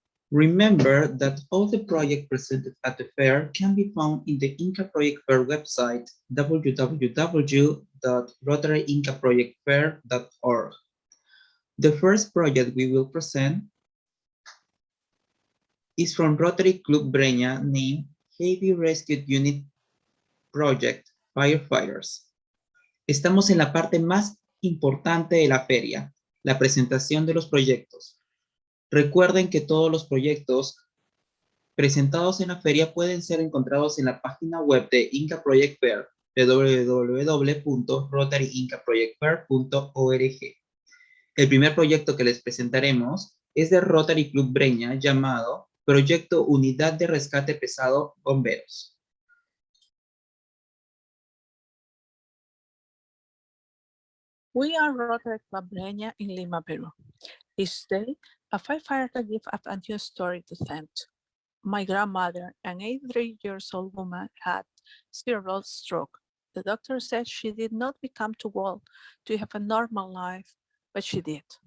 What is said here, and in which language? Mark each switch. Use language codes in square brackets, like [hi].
[en] Remember that all the projects presented at the fair can be found in the Inka Project Fair website, www.rotaryinkaprojectfair.org. The first project we will present is from Rotary Club Breña, named Heavy Rescue Unit Project Firefighters. [es] Estamos en la parte más importante de la feria, la presentación de los proyectos. Recuerden que todos los proyectos presentados en la feria pueden ser encontrados en la página web de Inka Project Fair, www.rotaryinkaprojectfair.org. El primer proyecto que les presentaremos es de Rotary Club Breña, llamado Proyecto Unidad de Rescate Pesado Bomberos. [en] We are Rotary Club Breña in Lima, Peru. Each day, a firefighter gives up a new story to tell. My grandmother, an 83-year-old woman, had cerebral stroke. The doctor said she did not become too old to have a normal life, but she did.